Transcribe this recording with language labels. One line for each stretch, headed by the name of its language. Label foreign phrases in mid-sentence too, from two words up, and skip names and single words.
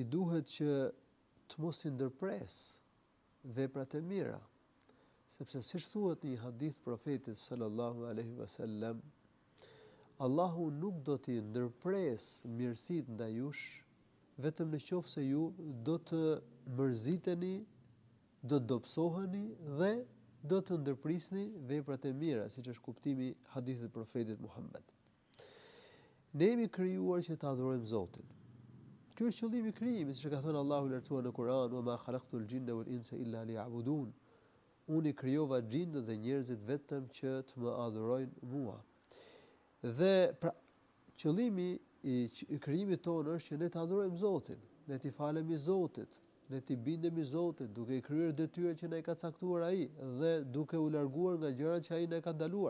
Albanian: duhet që të mos i ndërpresë veprat e mira, sepse siç thuhet në një hadith profetit
Arabic: صلى الله عليه وسلم,
Albanian: Allahu nuk do t'i ndërpresë mirësitë ndaj jush vetëm nëse ju do të mërziteni, do të dobësoheni dhe do të ndërprisni veprat e mira, siç është kuptimi i hadithit profetit Muhammed. Ne jemi krijuar që të adhurojmë Zotin. Ky është qëllimi i krijimit, siç ka thënë Allahu i lartësuar në Kur'an:
Arabic: "وما خلقت الجن والإنس إلا ليعبدون."
Albanian: Unë krijova xhindët dhe njerëzit vetëm që të më adhurojnë mua. Dhe pra, qëllimi i krijimit tonë është që ne të adhurojmë Zotin, ne t'i falemi Zotit, ne t'i bindemi Zotit, duke i kryer detyrat që na i ka caktuar ai dhe duke u larguar nga gjërat që ai na ka ndaluar.